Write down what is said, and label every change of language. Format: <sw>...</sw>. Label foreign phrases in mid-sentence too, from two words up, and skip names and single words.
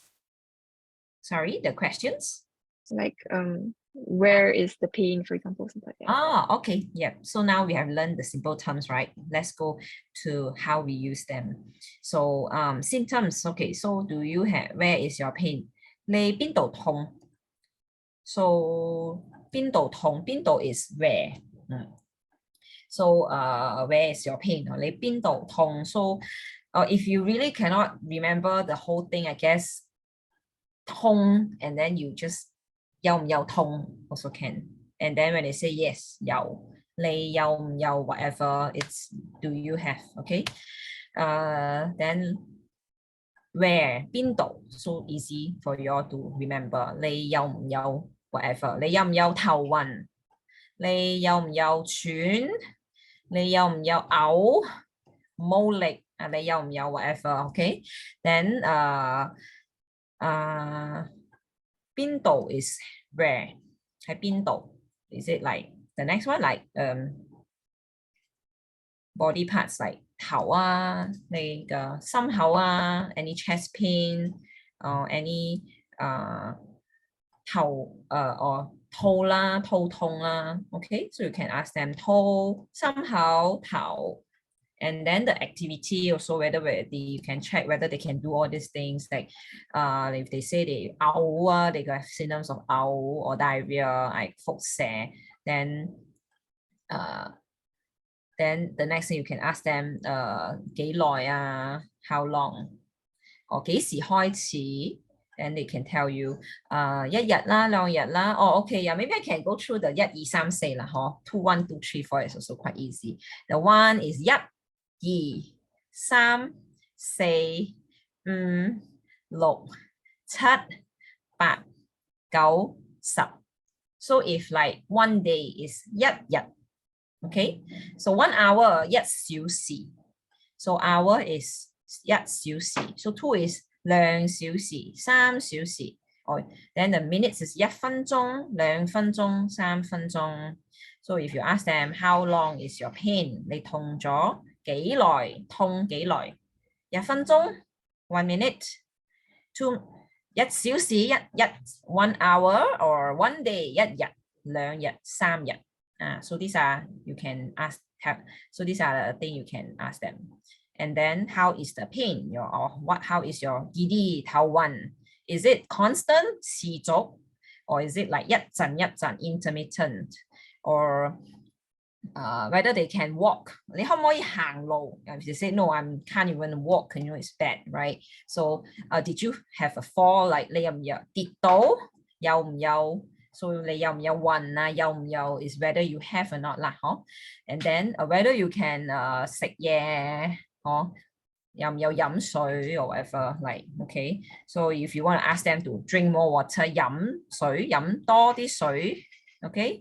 <en>Sorry, the questions? Like where is the pain, for example, something like that. Ah, okay, yeah. So now we have learned the simple terms, right? Let's go to how we use them. So symptoms, okay, so do you have, where is your pain?</en> <yue>你邊度痛? So 邊度痛?</yue> <en>邊度 is where. So where is your pain?</en> <yue>你邊度痛?</yue> <en>So if you really cannot remember the whole thing, I guess 痛 and then you just</en> <yue>有唔有痛</yue> <en>also can. And then when they say yes,</en> <yue>有, 你有唔有</yue> <en>whatever, it's do you have, okay? Then where, 邊度, so easy for you all to remember.</en> <yue>你有唔有 whatever, 你有唔有頭暈, 你有唔有喘, 你有唔有嘔, 冇力, 你有唔有 whatever, okay?</yue> <en>Then 邊度 is where,</en> <yue>喺邊度?</yue> <en>Is it like the next one, like body parts like</en> <yue>頭啊, 你嘅心口啊,</yue> <en>any chest pain or any 頭or</en> <yue>肚啦, 肚痛啦,</yue> <en>okay? So you can ask them</en> <yue>肚, 心口, 頭.</yue> <en>And then the activity also, whether you can check whether they can do all these things, like if they say they 嘔啊, they have symptoms of 嘔 or diarrhea, like 腹瀉, then the next thing you can ask them</en> <yue>幾耐啊,</yue> <en>how long, or</en> <yue>幾時開始,</yue> <en>then they can tell you</en> <yue>一日啦, 兩日啦.</yue> <en>Oh, okay, yeah, maybe I can go through the 1, 2, 3, 4啦, 2, 1, 2, 3, 4 is also quite easy. The one is 1, 2, 3, 4, 5, 6, 7, 8, 9, 10. So if like one day is 一日, okay? So 1 hour 1小時. So hour is 1 小時. So 2 is 2 小時, 3小時. Or then the minutes is 1 分鐘, 2分鐘, 3分鐘. So if you ask them how long is your pain,</en> <yue>你痛咗幾耐, 痛幾耐?</yue> <en>1分鐘, 1 minute, 2 1小時, 1 hour, or 1 day, 1 日, 2日, 3日. So these are, you can ask, so these are the things you can ask them. And then how is the pain? How is your</en> <yue>耳啲頭暈?</yue> <en>Is it constant, 持續, or is it like</en> <yue>一陣一陣,</yue> <en>intermittent? Or whether they can walk.</en> <yue>你可唔可以行路?</yue> <en>If they say, no, I can't even walk, you know, it's bad, right? So did you have a fall? Like</en> <yue>你有唔有跌倒? 有唔有? So 你有唔有暈啊? 有唔有</yue> <en>is whether you have or not lah, And then whether you can 食嘢,</en> <yue>有唔有飲水</yue> <en>or whatever, like, okay? So if you want to ask them to drink more water,</en> <yue>飲水, 飲多啲水,</yue> <en>okay?</en>